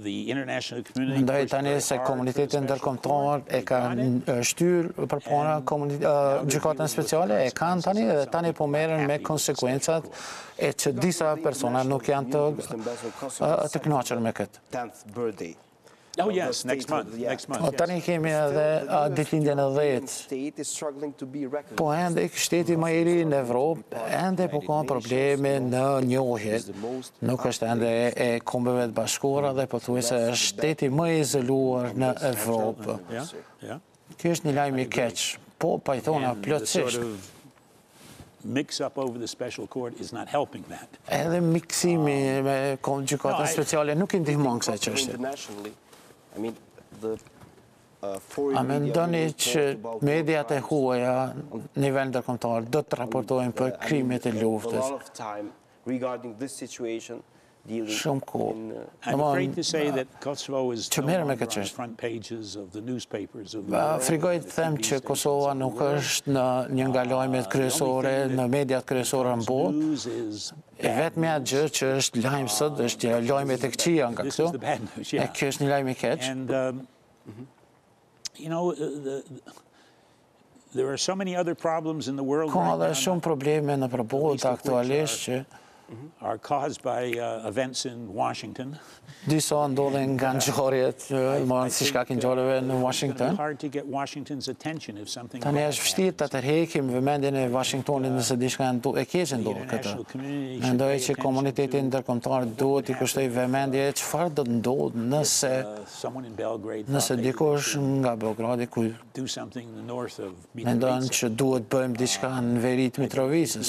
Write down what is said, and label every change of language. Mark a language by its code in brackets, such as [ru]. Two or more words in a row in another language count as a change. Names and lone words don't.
[sq] Mendoj tani se komuniteti ndërkombëtar e kanë shtyrë përpara gjykatën speciale, e kanë tani dhe tani po merren me konsekwencat e që disa persona nuk janë të kënaqur me këtë. [en] Oh yes, next month. [sq] Tani kemi edhe ditëlindjen e 10. Po ende shteti më i ri në Evropë, ende po ka probleme në njohje. Nuk është ende e Kombeve të Bashkuara dhe pothuajse është shteti më i izoluar në Evropë. Ky është një lajm i keq. Po pajtona plotësisht. [en] Mix-up over the special court is not helping that. [sq] Edhe miksimi me gjykatën speciale nuk i ndihmon kësaj çështje. A mendoni që mediat e huaja në nivel ndërkombëtar do të raportojnë për krimet e luftës? Shumë kohë. [en] I'm afraid to say that Kosovo is [sq] Që merrem me këtë çështje. [en] front pages of the newspapers of the [sq] Frikoj të them që Kosova nuk është në një nga lajmet kryesore, në mediat kryesore në botë. E vetmja gjë që është lajm sot është lajmet e këqija nga këtu. E kjo është një lajm i keq. [en] You know, there are so many other problems in the world [sq] Ka right edhe shumë probleme në botë aktualisht që [en] are caused by events in Washington. [sq] Disa ndodhen nga ngjarjet, si shkak i ngjarjeve në Washington. [en] Hard to get Washington's attention if something [sq] Tani është vështirë ta tërheqim vëmendjen e Washingtonit nëse diçka e keqe ndodh këtë. Mendoj që komuniteti ndërkombëtar duhet i kushtoj vëmendje çfarë do të ndodh nëse dikush nga Beogradi ku mendon që duhet bëjmë diçka në veri të Mitrovisës.